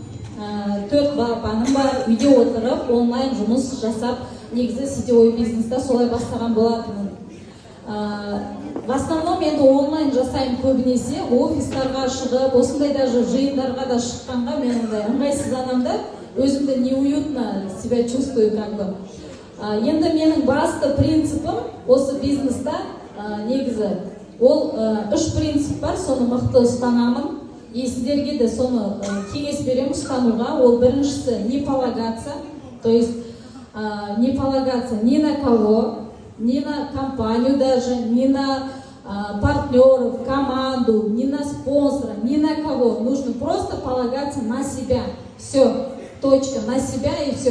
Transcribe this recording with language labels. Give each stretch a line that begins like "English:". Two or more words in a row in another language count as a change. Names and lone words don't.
Kazakh: 4 балапаным бар, үйде отырып, онлайн жұмыс жасап, негізі
Russian: сетевой бизнеста
Kazakh: солай бастаған болатынмын.
Russian: В основном
Kazakh: енді онлайн жасаймын көбінесе, офистарға шығып, осындай даже жиындарға да шыққанға мен ондай ыңғайсызданамын, өзімді
Russian: неуютно себя чувствую как бы.
Kazakh: Енді менің басты принципім осы бизнеста негізі ол 3 принцип бар, соны мықты ұстанамын. И сіздерге де соны кеңес беремін ұстануға. Ол біріншісі
Russian: не полагаться, то есть не полагаться ни на кого, ни на компанию даже, ни на партнеров, команду, ни на спонсора, ни на кого. Нужно просто полагаться на себя. Все, точка, на себя и все.